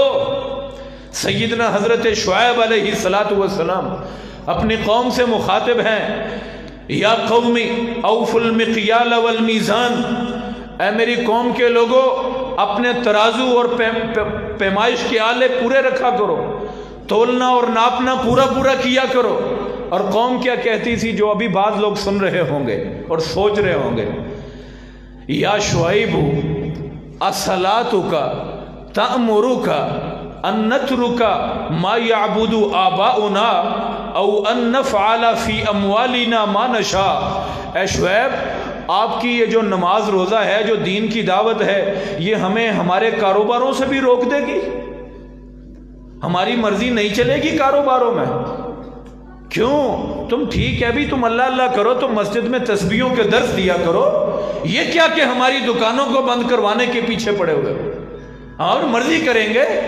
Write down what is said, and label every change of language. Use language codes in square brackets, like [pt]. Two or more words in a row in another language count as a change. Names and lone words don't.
[ur] سیدنا حضرت شعیب [ar] علیہ السلام [ur] اپنی قوم سے مخاطب ہیں، [ar] یا قومی اوفوا المقیال والمیزان، [ur] اے میری قوم کے لوگوں اپنے ترازو اور پیمائش کے آلے پورے رکھا کرو، تولنا اور ناپنا پورا پورا کیا کرو۔ اور قوم کیا کہتی تھی جو ابھی بعض لوگ سن رہے ہوں گے اور سوچ رہے ہوں گے، [ar] يا شعيب أصلاتك تأمرك أن نترك ما يعبد آباؤنا أو أن نفعل في أموالنا ما نشاء. [ur] اے شعیب، آپ کی یہ جو نماز روزہ ہے، جو دین کی دعوت ہے، یہ ہمیں ہمارے کاروباروں سے بھی روک دے گی? ہماری مرضی نہیں چلے گی کاروباروں میں? کیوں? تم ٹھیک ہے بھی، تم اللہ اللہ کرو، تم مسجد میں تسبیحوں کے درس دیا کرو، یہ کیا کہ ہماری دکانوں کو بند کروانے کے پیچھے پڑے ہوئے ہو اور مرضی کریں گے.